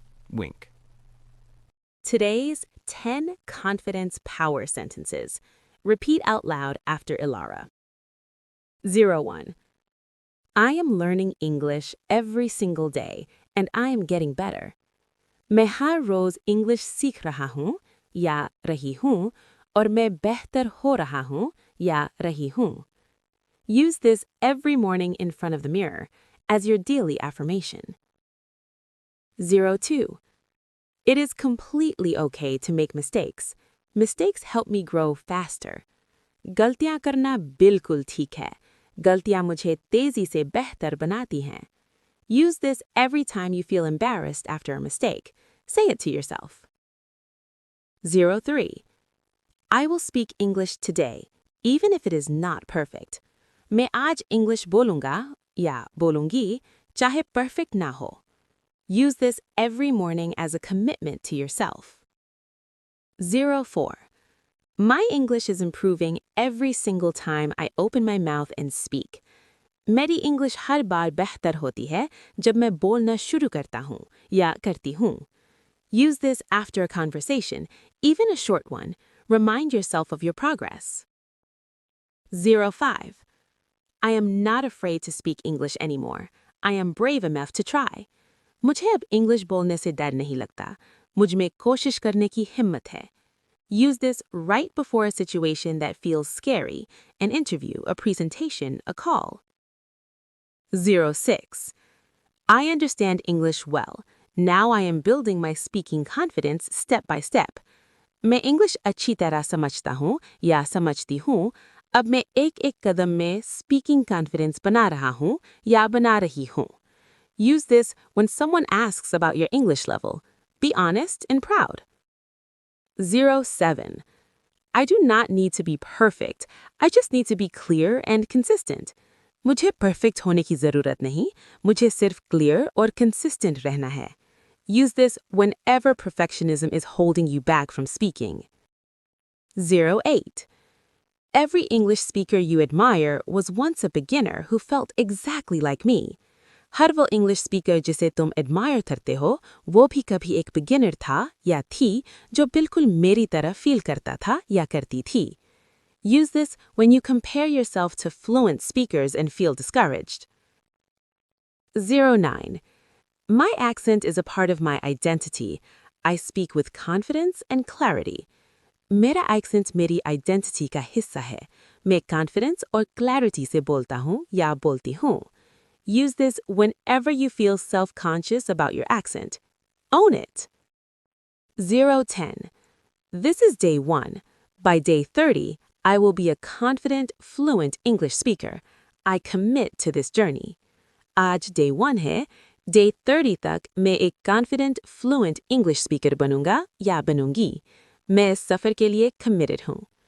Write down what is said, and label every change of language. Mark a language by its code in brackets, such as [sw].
[en] Wink. Today's 10 confidence power sentences. Repeat out loud after Ilara. 01. I am learning English every single day, and I am getting better. [hi] मैं हर रोज English सीख रहा हूँ या रही हूँ, और मैं बेहतर हो रहा हूँ या रही हूँ. [en] Use this every morning in front of the mirror as your daily affirmation. 02. It is completely okay to make mistakes. Mistakes help me grow faster. [hi] गलतियाँ करना बिल्कुल ठीक है. गलतियाँ मुझे तेजी से बेहतर बनाती हैं. [en] Use this every time you feel embarrassed after a mistake. Say it to yourself. 03. I will speak English today, even if it is not perfect. [hi] मैं आज English बोलूँगा या बोलूँगी, चाहे perfect ना हो. [en] Use this every morning as a commitment to yourself. 04. My English is improving every single time I open my mouth and speak. [hi] मेरी English हर बार बेहतर होती है जब मैं बोलना शुरू करता हूँ या करती हूँ. [en] Use this after a conversation, even a short one. Remind yourself of your progress. 05. I am not afraid to speak English anymore. I am brave enough to try. [hi] मुझे अब इंग्लिश बोलने से डर नहीं लगता. मुझ में कोशिश करने की हिम्मत है. [en] Use this right before a situation that feels scary, an interview, a presentation, a call. 06. I understand English well. Now I am building my speaking confidence step by step. [hi] मैं इंग्लिश अच्छी तरह समझता हूँ या समझती हूँ. अब मैं एक-एक कदम में speaking confidence बना रहा हूँ या बना रही हूँ. [en] Use this when someone asks about your English level. Be honest and proud. 07. I do not need to be perfect. I just need to be clear and consistent. [hi] मुझे perfect होने की ज़रूरत नहीं. मुझे सिर्फ clear और consistent रहना है. [en] Use this whenever perfectionism is holding you back from speaking. 08. Every English speaker you admire was once a beginner who felt exactly like me. [hi] हर वो English speaker जिसे तुम admire करते हो, वो भी कभी एक beginner था या थी जो बिल्कुल मेरी तरह feel करता था या करती थी. [en] Use this when you compare yourself to fluent speakers and feel discouraged. 09. My accent is a part of my identity. I speak with confidence and clarity. [hi] मेरा accent मेरी identity का हिस्सा है. मैं confidence और clarity से बोलता हूँ या बोलती हूँ. [en] Use this whenever you feel self-conscious about your accent. Own it. 010. This is day 1. By day 30, I will be a confident, fluent English speaker. I commit to this journey. [hi] आज day 1 है. Day 30 तक मैं एक [en] confident, fluent English speaker [hi] बनूंगा या बनूंगी. मैं इस सफर के लिए committed हूँ.